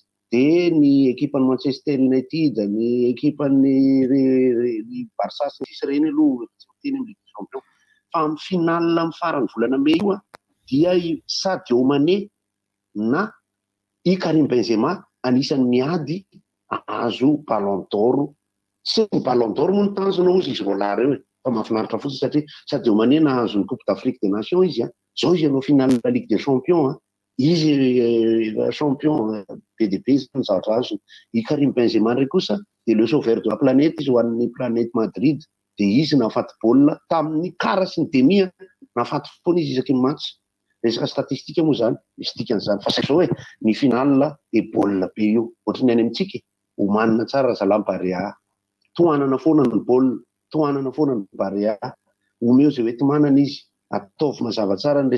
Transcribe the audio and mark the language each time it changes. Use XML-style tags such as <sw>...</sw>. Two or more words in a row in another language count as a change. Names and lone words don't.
<mg>dia ny ekipa ny Manchester United ny ekipa ny Barça sy sisa reny aloha teny amin'ny Ligue des Champions fa amin'ny finale amin'ny farany volana May io dia Sadio Mané na i Karim Benzema anisan'ny miady azo Ballon d'Or sy ny Ballon d'Or moa ny tanjona izy roalary eo fa mahafinaritra fotsiny satria Sadio Mané nahazo ny Coupe d'Afrique des Nations izy zao izy anao finale la Ligue des Champions izy champion PDB ny zavatra azo i Karim Benzema ndray kosa dia</mg> <fr>le sauveur de la planète</fr> <mg>izy ho an'ny planète Madrid dia izy nahafaty baolina tamin'ny kara sy ny demi nahafaty foana izy isaky ny match resaka statistika moa zany misy dikan'izany fa zao hoe ny finale dia baolina be io ohatrany any amintsika homanina tsara Salam Barea tohanana foana ny baolina tohanana foana ny Barea omeo zay hoe tomanana izy ataovy mazava tsara ny</mg>